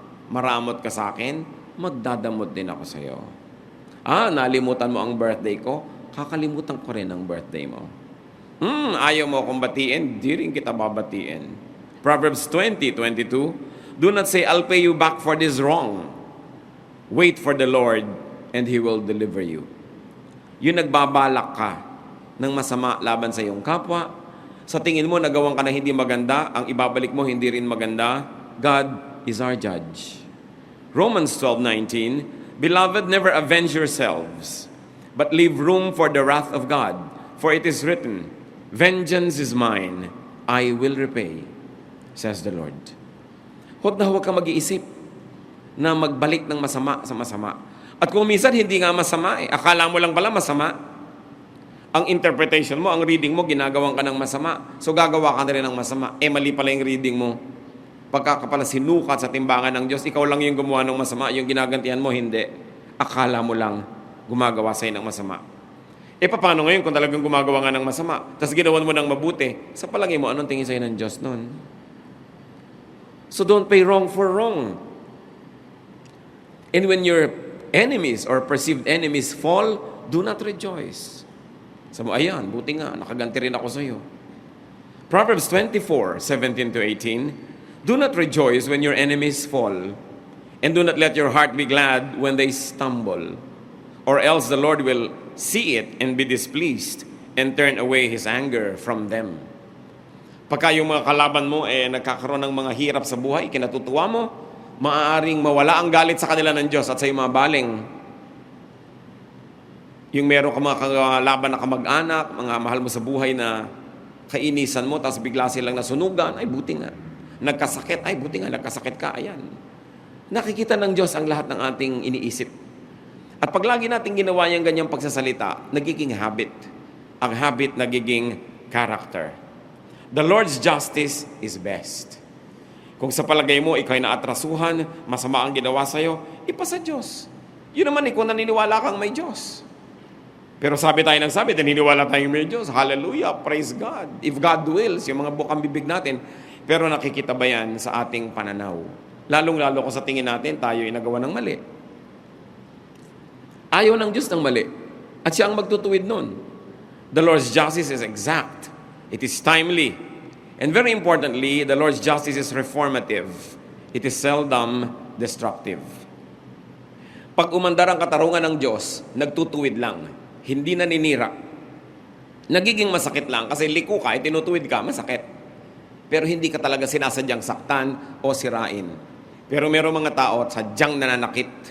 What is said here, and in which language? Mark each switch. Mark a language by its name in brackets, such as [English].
[Filipino] Maramot ka sa akin, magdadamot din ako sa iyo. Nalimutan mo ang birthday ko, kakalimutan ko rin ang birthday mo. Ayaw mo akong batiin, di rin kita babatiin. [English] Proverbs 20:22, do not say, I'll pay you back for this wrong. Wait for the Lord, and He will deliver you. [Filipino] Yung nagbabalak ka ng masama laban sa iyong kapwa, sa tingin mo nagawang ka na hindi maganda, ang ibabalik mo hindi rin maganda, [English] God is our judge. Romans 12:19, Beloved, never avenge yourselves, but leave room for the wrath of God. For it is written, Vengeance is mine, I will repay, says the Lord. [Filipino] Huwag na huwag ka mag-iisip na magbalik ng masama sa masama. At kung minsan hindi nga masama, akala mo lang pala masama. Ang interpretation mo, ang reading mo, ginagawan ka ng masama. So gagawa ka na rin ng masama. Mali pala yung reading mo. Pagka ka pala sinukat sa timbangan ng Diyos, ikaw lang yung gumawa ng masama, yung ginagantihan mo, hindi. Akala mo lang gumagawa sa'yo ng masama. Paano ngayon kung talagang gumagawa nga ng masama, tapos ginawan mo ng mabuti, sa palagay mo, anong tingin sa'yo ng Diyos nun? [English] So don't pay wrong for wrong. And when your enemies or perceived enemies fall, do not rejoice. [Filipino] Sabi mo, ayan, buti nga, nakaganti rin ako sa iyo. [English] Proverbs 24:17-18, do not rejoice when your enemies fall, and do not let your heart be glad when they stumble, or else the Lord will see it and be displeased and turn away His anger from them. [Filipino] Pagka yung mga kalaban mo nagkakaroon ng mga hirap sa buhay, kinatutuwa mo, maaaring mawala ang galit sa kanila ng Diyos at sa iyong mga baling. Yung meron ka mga kalaban na kamag-anak, mga mahal mo sa buhay na kainisan mo, tapos bigla silang nasunugan, ay buti nga. Nagkasakit, ay buti nga, nagkasakit ka, ayan. Nakikita ng Diyos ang lahat ng ating iniisip. At pag lagi natin ginawa yung ganyang pagsasalita, nagiging habit. Ang habit nagiging character. [English] The Lord's justice is best. [Filipino] Kung sa palagay mo, ikaw ay naatrasuhan, masama ang ginawa sa'yo, ipasa Diyos. Yun naman kung naniniwala kang may Diyos. Pero sabi tayo ng sabi, naniniwala tayong may Diyos. Hallelujah, [English] praise God. If God wills, [Filipino] yung mga bukang bibig natin, pero nakikita ba yan sa ating pananaw? Lalong-lalo kung sa tingin natin, tayo ay nagawa ng mali. Ayaw ng Diyos ng mali. At siya ang magtutuwid nun. [English] The Lord's justice is exact. It is timely. And very importantly, the Lord's justice is reformative. It is seldom destructive. [Filipino] Pag umandar ang katarungan ng Diyos, nagtutuwid lang. Hindi naninira. Nagiging masakit lang kasi liko ka, tinutuwid ka, masakit. Pero hindi ka talaga sinasadyang saktan o sirain. Pero merong mga tao sadyang nananakit.